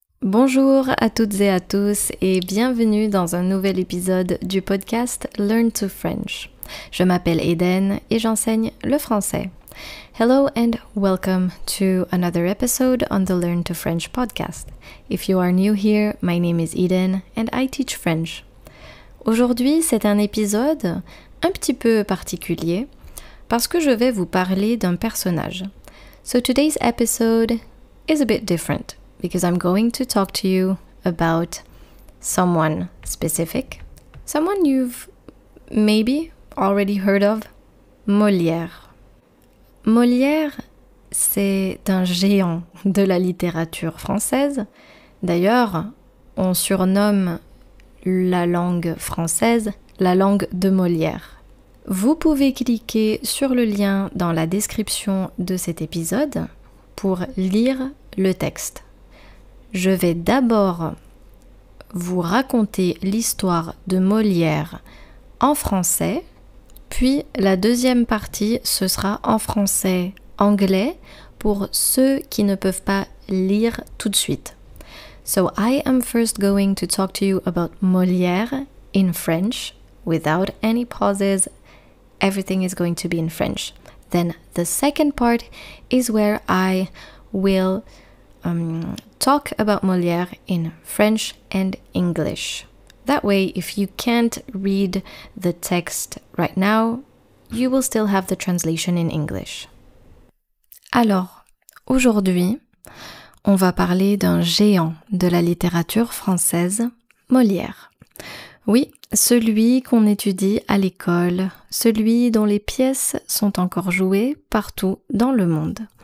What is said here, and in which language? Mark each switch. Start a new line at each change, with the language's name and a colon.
French: Bonjour à toutes et à tous et bienvenue dans un nouvel épisode du podcast Learn to French. Je m'appelle Eden et j'enseigne le français.
English: Hello and welcome to another episode on the Learn to French podcast. If you are new here, my name is Eden and I teach French.
French: Aujourd'hui, c'est un épisode un petit peu particulier parce que je vais vous parler d'un personnage.
English: So today's episode is a bit different because I'm going to talk to you about someone specific, someone you've maybe already heard of, Molière.
French: Molière, c'est un géant de la littérature française. D'ailleurs, on surnomme la langue française la langue de Molière. Vous pouvez cliquer sur le lien dans la description de cet épisode pour lire le texte. Je vais d'abord vous raconter l'histoire de Molière en français, puis la deuxième partie, ce sera en français-anglais pour ceux qui ne peuvent pas lire tout de suite.
English: So I am first going to talk to you about Molière in French, without any pauses. Everything is going to be in French. Then the second part is where I will talk about Molière in French and English. That way, if you can't read the text right now, you will still have the translation in English.
French: Alors, aujourd'hui, on va parler d'un géant de la littérature française, Molière. Oui, celui qu'on étudie à l'école, celui dont les pièces sont encore jouées partout dans le monde.